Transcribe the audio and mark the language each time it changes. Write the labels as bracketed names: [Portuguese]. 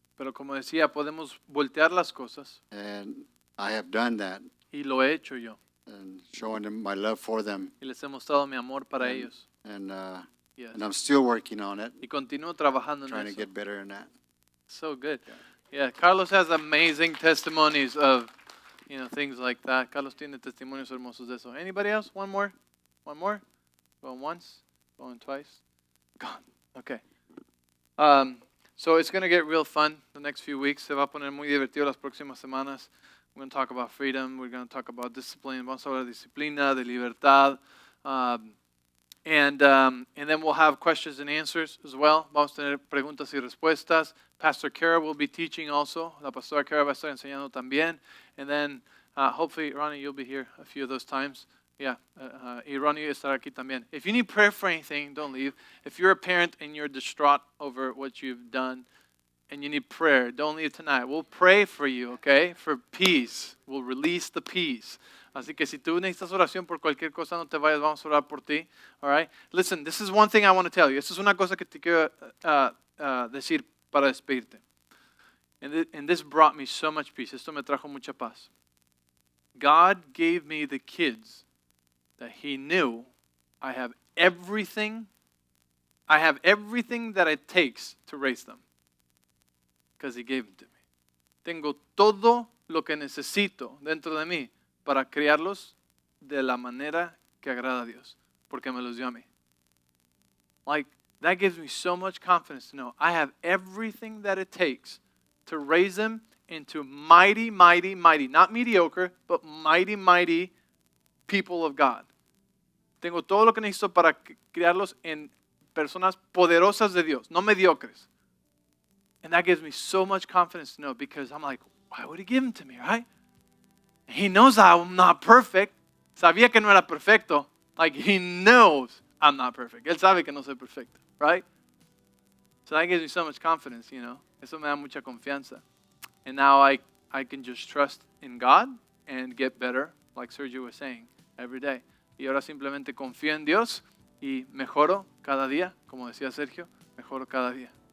[Spanish] Pero como decía, podemos voltear las cosas. [English] and I have done that, [Spanish] Y lo he hecho yo. [English] and showing them my love for them, [Spanish] Y les he mostrado mi amor para ellos. [English] and Yes. I'm still working on it, [Spanish] Y continúo trabajando en [English] trying to [Spanish] eso. [English] get better in that. So good. Yeah, Carlos has amazing testimonies of, things like that. [Spanish] Carlos tiene testimonios hermosos de eso. [English] Anybody else? One more? One more? Going once? Going twice? Gone. Okay. So it's going to get real fun the next few weeks. [Spanish] Se va a poner muy divertido las próximas semanas. [English] We're going to talk about freedom. We're going to talk about discipline. [Spanish] Vamos a hablar de disciplina, de libertad. [English] And then we'll have questions and answers as well. [Spanish] Vamos a tener preguntas y respuestas. [English] Pastor Kara will be teaching also. [Spanish] La pastora Kara va a estar enseñando también. [English] And then hopefully, Ronnie, you'll be here a few of those times. [Spanish] Yeah, y Ronnie estará aquí también. [English] If you need prayer for anything, don't leave. If you're a parent and you're distraught over what you've done and you need prayer, don't leave tonight. We'll pray for you, okay? For peace. We'll release the peace. [Spanish] Así que si tú necesitas oración por cualquier cosa, no te vayas, vamos a orar por ti. [English] All right? Listen, this is one thing I want to tell you. Esta es una cosa que te quiero decir para despedirte. And this brought me so much peace. [Spanish] Esto me trajo mucha paz. [English] God gave me the kids that He knew I have everything that it takes to raise them. Because He gave them to me. [Spanish] Tengo todo lo que necesito dentro de mí para criarlos de la manera que agrada a Dios. Porque me los dio a mí. [English] Like, that gives me so much confidence to know I have everything that it takes to raise them into mighty, mighty, mighty, not mediocre, but mighty, mighty people of God. [Spanish] Tengo todo lo que necesito para criarlos en personas poderosas de Dios, no mediocres. [English] And that gives me so much confidence to know because I'm like, why would He give them to me, right? He knows I'm not perfect. [Spanish] Sabía que no era perfecto. [English] Like, He knows I'm not perfect. [Spanish] Él sabe que no soy perfecto, right? [English] So that gives me so much confidence, you know. [Spanish] Eso me da mucha confianza. [English] And now I can just trust in God and get better, like Sergio was saying, every day. [Spanish] Y ahora simplemente confío en Dios y mejoro cada día, como decía Sergio, mejoro cada día.